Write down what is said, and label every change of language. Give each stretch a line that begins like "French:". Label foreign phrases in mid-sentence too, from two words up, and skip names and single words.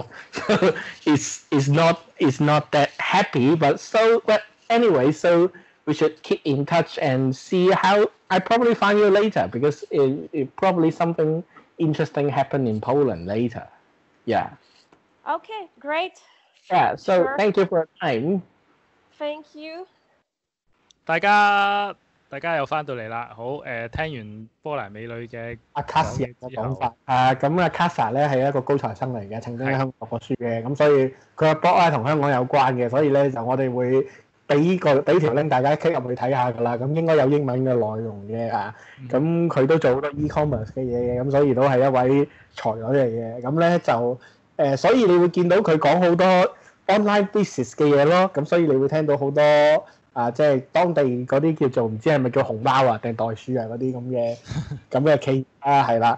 English: So it's not that happy, but anyway, so we should keep in touch and see how I probably find you later, because it probably something interesting happened in Poland later. Yeah. Okay, great. Yeah, so Sure. Thank you for your time. Thank you.
Cantonese: 大家又翻到嚟啦，好聽完波蘭美女嘅阿 Kasia 嘅講法咁阿 Kasia 咧係一個高材生嚟嘅，曾經喺香港讀過書嘅，咁所以佢嘅 blog 咧同香港有關嘅，所以咧就我哋會俾條 link 大家 click 入去睇下㗎啦，咁應該有英文嘅內容嘅咁佢都做好多 e-commerce 嘅嘢嘅，咁所以都係一位才女嚟嘅，咁咧就所以你會見到佢講好多
English: online business
Cantonese: 嘅嘢咯，咁所以你會聽到好多即係當地嗰啲叫做唔知係咪叫熊貓啊定袋鼠啊嗰啲咁嘅企業係啦。